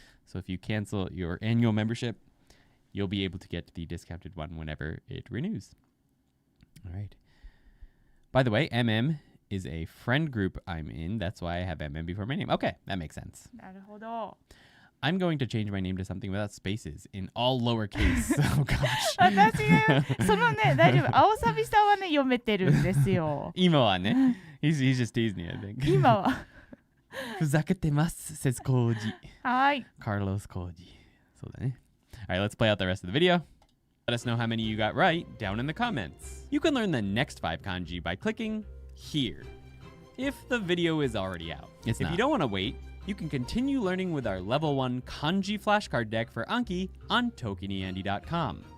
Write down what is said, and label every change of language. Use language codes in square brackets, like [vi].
[en] So if you cancel your annual membership, you'll be able to get the discounted one whenever it renews. All right. By the way, MM is a friend group I'm in. That's why I have MM before my name. Okay, that makes sense. [ja] なるほど。 [en] I'm going to change my name to something without spaces in all lowercase. Oh gosh. [ja] 私がそのね大丈夫。青サビさんはね読めてるんですよ。今はね。 [en] He's just teasing me, I think. [ja] 今は。ふざけてます says Koji. はい。 [en] Carlos Koji. [ja] そうだね. [en] All right, let's play out the rest of the video. Let us know how many you got right down in the comments. You can learn the next 5 kanji by clicking here, if the video is already out. If you don't want to wait, you can continue learning with our level 1 kanji flashcard deck for Anki on ToKiniAndy.com.